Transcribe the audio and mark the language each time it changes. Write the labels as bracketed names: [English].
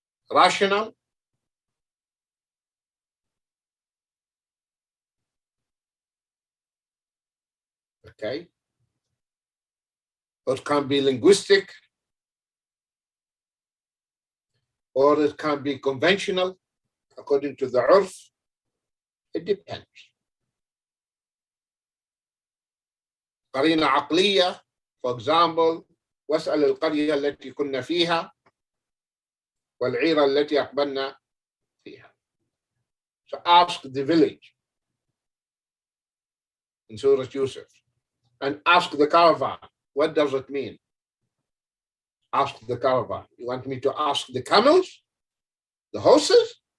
[English] rational, okay, or it can be linguistic, or it can be conventional according to the urf. It depends. [Arabic] قرينة عقلية, [English] for example, [Arabic] واسأل القرية التي كنا فيها والعيرة التي أقبلنا فيها. [English] So ask the village in Surah Yusuf, and ask the caravan. What does it mean? Ask the caravan. You want me to ask the camels? The horses?